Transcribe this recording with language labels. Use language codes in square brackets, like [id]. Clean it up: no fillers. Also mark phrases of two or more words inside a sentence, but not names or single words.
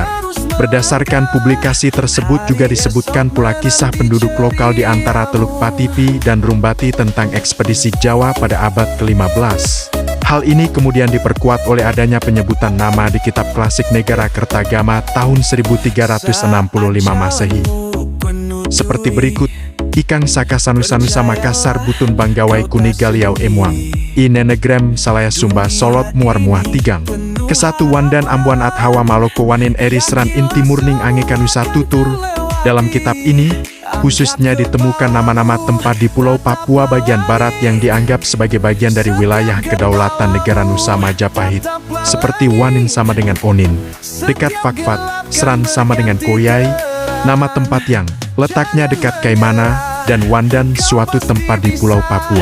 [id] Berdasarkan publikasi tersebut juga disebutkan pula kisah penduduk lokal di antara Teluk Patipi dan Rumbati tentang ekspedisi Jawa pada abad ke-15. Hal ini kemudian diperkuat oleh adanya penyebutan nama di kitab klasik Negara Kertagama tahun 1365 Masehi. Seperti berikut, [kaw] Ikang Saka Sanusa Makassar Butun Banggawai Kuni Galiau Emuang, Inenegrem Salaya Sumba Solot Muar Muah Tigang. Kesatu Wandan Ambuan Athawa Maloko Wanin Erisran Inti Murning Angekan Nusa Tutur. [id] Dalam kitab ini, khususnya ditemukan nama-nama tempat di Pulau Papua bagian barat yang dianggap sebagai bagian dari wilayah kedaulatan negara Nusa Majapahit, seperti Wanin sama dengan Onin, dekat Fak-Fak, Seran sama dengan Koyai, nama tempat yang letaknya dekat Kaimana, dan Wandan suatu tempat di Pulau Papua.